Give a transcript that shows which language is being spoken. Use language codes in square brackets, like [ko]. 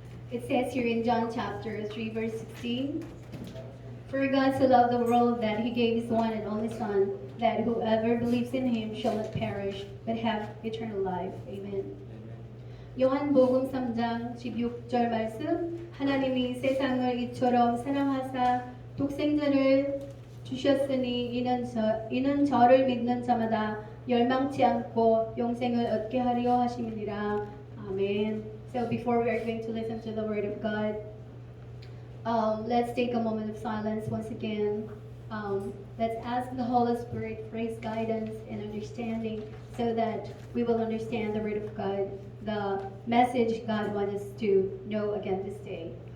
[en] It says here in John chapter 3, verse 16, "For God so loved the world that he gave his one and only Son, that whoever believes in him shall not perish, but have eternal life." Amen. [ko] 요한복음 3장 16절 말씀, 하나님이 세상을 이처럼 사랑하사 독생자를 주셨으니 이는 저를 믿는 자마다 멸망치 않고 영생을 얻게 하려 하심이니라. [en] Amen. So before we are going to listen to the word of God, let's take a moment of silence once again. Let's ask the Holy Spirit for His guidance and understanding so that we will understand the Word of God, the message God wants us to know again this day.